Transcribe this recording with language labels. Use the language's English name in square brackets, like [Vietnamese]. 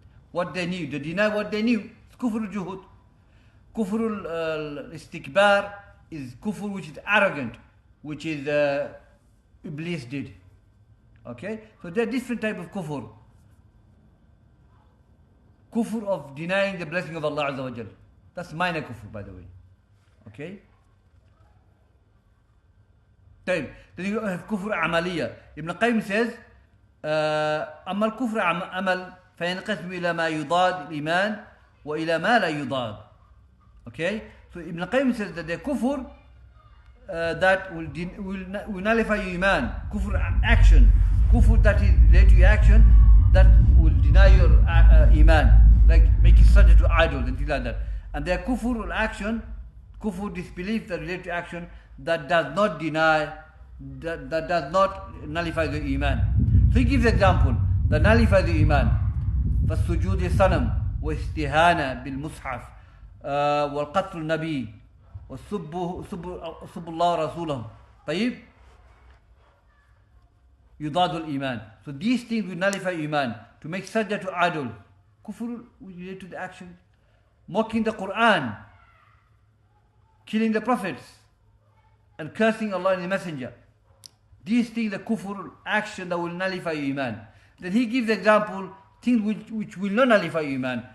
[English] What they knew, they denied what they knew. It's kufr of juhud. Kufr al-istikbar is kufr which is arrogant, which is Iblis did. Okay? So there are different type of kufr. Kufr of denying the blessing of Allah Azza wa Jal. That's minor kufr, by the way. Okay? Then you have kufr amaliya. [Arabic] Ibn Qayyim says, أما الكفر عمل فينقسم إلى ما يضاد الإيمان وإلى ما لا يضاد. [English] Okay? So Ibn Qayyim says that the kufr that will nullify your iman, kufr action, kufr that is related to your action, that will deny your iman, like make you subject to idols and things like that. And there are kufr action, kufr disbelief that related to action that does not deny, that does not nullify the iman. So he gives example that nullifies the iman. [Arabic] فالسجود الصنم واستهانة بالمصحف والقتل النبي وسب الله ورسوله طيب يضاد الإيمان. [English] So these things will nullify iman. To make sajda to idol, kufr related to the action. Mocking the Quran, killing the prophets, and cursing Allah and the Messenger. These things, the kufr action that will nullify iman. Then he gives example, things which will not nullify iman.